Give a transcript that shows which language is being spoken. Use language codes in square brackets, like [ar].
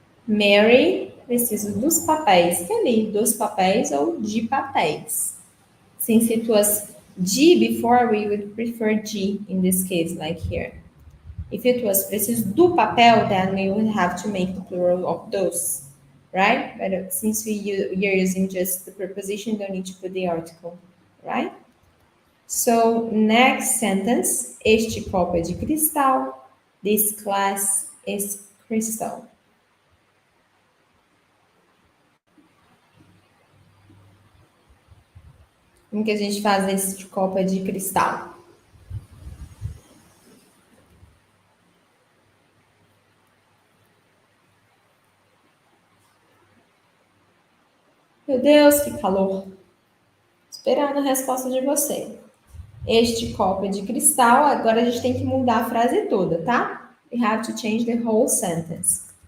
[pt] Mary, preciso dos papéis. Que ali, dos papéis ou de papéis. [en] Since it was G before, we would prefer G in this case, like here. If it was [pt] preciso do papel, [en] then we would have to make the plural of those, right? But since you're using just the preposition, don't need to put the article, right? So, next sentence. [pt] Este copo é de cristal. [en] This glass is crystal. [pt] Como que a gente faz esse copo de cristal? Meu Deus, que calor! Esperando a resposta de você. Este copo é de cristal. Agora a gente tem que mudar a frase toda, tá? [en] We have to change the whole sentence.